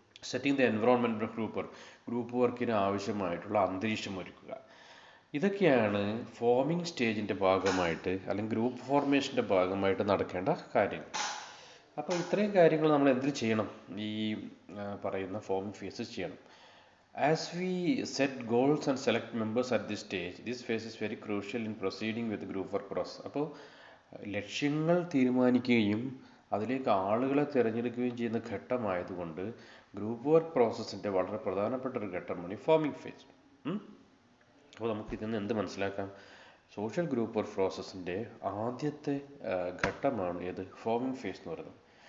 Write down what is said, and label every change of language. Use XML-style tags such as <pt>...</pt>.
<en>setting the environment for group വർക്കിന്</en> <ml>ആവശ്യമായിട്ടുള്ള അന്തരീക്ഷം ഒരുക്കുക. ഇതൊക്കെയാണ് ഫോമിംഗ് സ്റ്റേജിൻ്റെ ഭാഗമായിട്ട് അല്ലെങ്കിൽ ഗ്രൂപ്പ് ഫോർമേഷൻ്റെ ഭാഗമായിട്ട് നടക്കേണ്ട കാര്യങ്ങൾ. അപ്പോൾ ഇത്രയും കാര്യങ്ങൾ നമ്മൾ എന്തിൽ ചെയ്യണം? ഈ പറയുന്ന ഫോമിംഗ് ഫേസസ് ചെയ്യണം.</ml> <en>As we set goals and select members at this stage, this phase is very crucial in proceeding with the group work process.</en> <ml>അപ്പോൾ ലക്ഷ്യങ്ങൾ തീരുമാനിക്കുകയും അതിലേക്ക് ആളുകളെ തിരഞ്ഞെടുക്കുകയും ചെയ്യുന്ന ഘട്ടമായതുകൊണ്ട് ഗ്രൂപ്പ് വർക്ക് പ്രോസസ്സിൻ്റെ വളരെ പ്രധാനപ്പെട്ട ഒരു ഘട്ടമാണ് ഈ ഫോമിംഗ് ഫേസ്. അപ്പോൾ നമുക്ക് ഇതിൽ നിന്ന് എന്ത് മനസ്സിലാക്കാം? സോഷ്യൽ ഗ്രൂപ്പ് വർക്ക് പ്രോസസ്സിൻ്റെ ആദ്യത്തെ ഘട്ടമാണ് ഏത്? ഫോമിംഗ് ഫേസ് എന്ന് പറയുന്നത്.</ml>